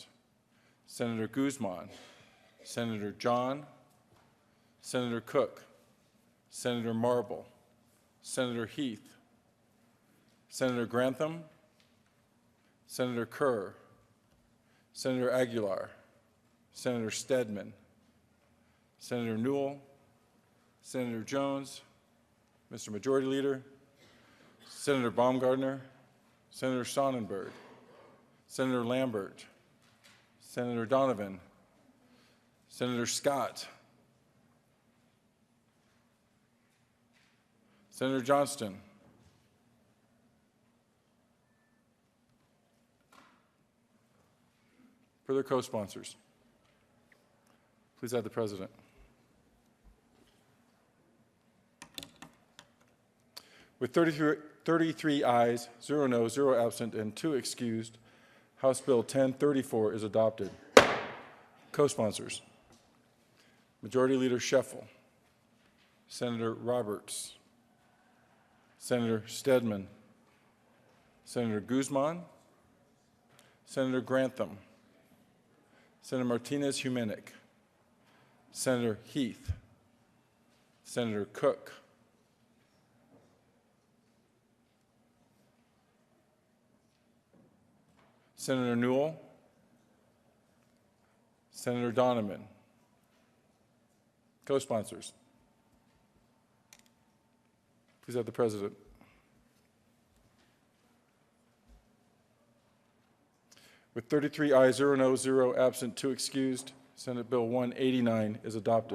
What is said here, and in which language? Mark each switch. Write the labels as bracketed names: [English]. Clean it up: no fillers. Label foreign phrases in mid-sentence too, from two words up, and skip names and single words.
[English] Senator Guzman, Senator John, Senator Cook, Senator Marble, Senator Heath, Senator Grantham, Senator Kerr, Senator Aguilar, Senator Stedman, Senator Newell, Senator Jones, Mr. Majority Leader, Senator Baumgardner, Senator Sonnenberg, Senator Lambert, Senator Donovan, Senator Scott, Senator Johnston, further co-sponsors. Please add the President. With 33 ayes, 0 no, 0 absent, and 2 excused, House Bill 1034 is adopted. Co-sponsors: Majority Leader Scheffel, Senator Roberts, Senator Stedman, Senator Guzman, Senator Grantham, Senator Martinez-Humenick, Senator Heath, Senator Cook, Senator Newell, Senator Donovan. Co-sponsors. Please have the President. With 33 ayes, 0 no, 0 absent, 2 excused, Senate Bill 189 is adopted.